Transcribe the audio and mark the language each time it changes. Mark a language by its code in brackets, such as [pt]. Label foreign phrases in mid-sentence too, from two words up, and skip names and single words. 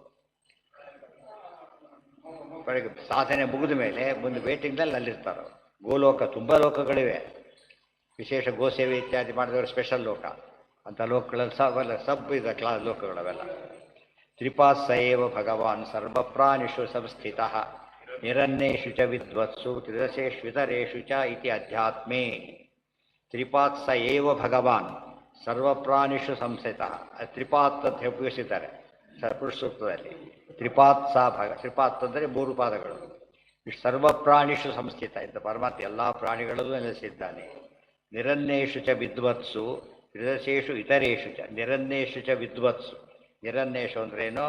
[kn] ಬೆಳಗ್ಗೆ ಸಾಧನೆ ಮುಗಿದ ಮೇಲೆ ಮುಂದೆ ವೇಟಿಂಗ್ನಲ್ಲಿ ಅಲ್ಲಿರ್ತಾರೆ ಅವರು. ಗೋಲೋಕ ತುಂಬ ಲೋಕಗಳಿವೆ. ವಿಶೇಷ ಗೋಸೇವೆ ಇತ್ಯಾದಿ ಮಾಡಿದವರು ಸ್ಪೆಷಲ್ ಲೋಕ ಅಂತ ಲೋಕಗಳಲ್ಲಿ ಅವೆಲ್ಲ ಸಬ್ ಇದೆ ಲೋಕಗಳವೆಲ್ಲ. [sa] ತ್ರಿಪಾತ್ ಸಯೇವ ಭಗವಾನ್ ಸರ್ವಪ್ರಾಣಿಷು ಸಂಸ್ಥಿತ ನಿರನ್ನೇಷು ಚ ವಿದ್ವತ್ಸು ತ್ರಿದಶೇಷ್ವಿತರೇಷು ಚ ಇತಿ ಅಧ್ಯಾತ್ಮೇ. ತ್ರಿಪಾತ್ ಸ ಏವ ಭಗವಾನ್ ಸರ್ವಪ್ರಾಣಿಷು ಸಂಸ್ಥಿತ. [kn] ತ್ರಿಪಾತ್ ಅಂತ ಉಪಯೋಗಿಸಿದ್ದಾರೆ ಪುರುಷ ಸೂಕ್ತದಲ್ಲಿ. ತ್ರಿಪಾತ್ ಸ ತ್ರಿಪಾತ್ ಅಂದರೆ ಮೂರು ಪಾದಗಳು. [sa] ಸರ್ವಪ್ರಾಣಿಷು ಸಂಸ್ಥಿತ [kn] ಇಂಥ ಪರಮಾತ್ಮ ಎಲ್ಲ ಪ್ರಾಣಿಗಳಲ್ಲೂ ನೆಲೆಸಿದ್ದಾನೆ. [sa] ನಿರನ್ನೇಷು ಚ ವಿದ್ವತ್ಸು ತ್ರಿದಶೇಷು ಇತರೇಷು ಚ. ನಿರನ್ನೇಷು ಚ ವಿದ್ವತ್ಸು, ನಿರನ್ನೇಷು ಅಂದ್ರೇನು?